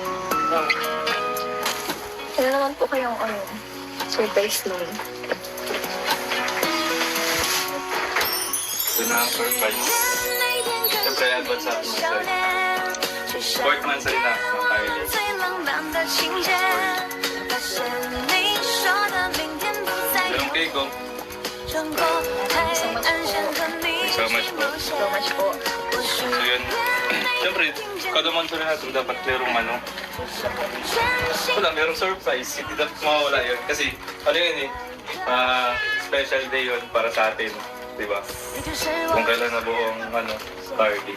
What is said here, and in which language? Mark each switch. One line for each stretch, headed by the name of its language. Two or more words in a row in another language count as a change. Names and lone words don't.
Filipino: Ano naman po kayong surprise nun? Ito na ang surprise. Siyempre advance sa ating mansari. Fourth mansari na ng Kylie.
Chinese: 最浪漫的情节，发现你说的明天不再
Filipino: Yung cake ko.
Chinese: 穿过海岸线和你
English: So much po. So much po.
Filipino: So yun. Siyempre, kada mansari natin dapat merong wala, merong surprise. Hindi dapat mawawala yun. Kasi, yun special day yun para sa atin. Diba? Kung kailan na buong party.